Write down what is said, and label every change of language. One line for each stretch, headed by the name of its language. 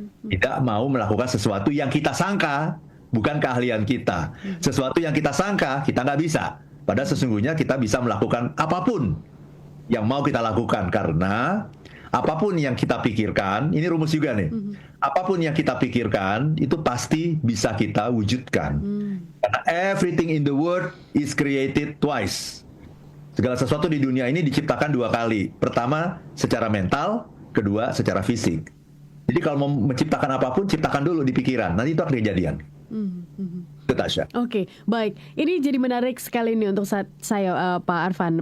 Indonesian: Tidak mau melakukan sesuatu yang kita sangka bukan keahlian kita. Sesuatu yang kita sangka, kita nggak bisa. Padahal sesungguhnya kita bisa melakukan apapun yang mau kita lakukan. Karena apapun yang kita pikirkan, ini rumus juga nih. Apapun yang kita pikirkan, itu pasti bisa kita wujudkan. Karena
English: everything in the world is created twice.
Indonesian: Segala sesuatu di dunia ini diciptakan 2 kali. Pertama, secara mental. Kedua, secara fisik. Jadi kalau mau menciptakan apapun, ciptakan dulu di pikiran. Nanti itu akan kejadian. Itu Tasya. Oke, baik. Ini jadi menarik sekali nih untuk saya, Pak Arfan.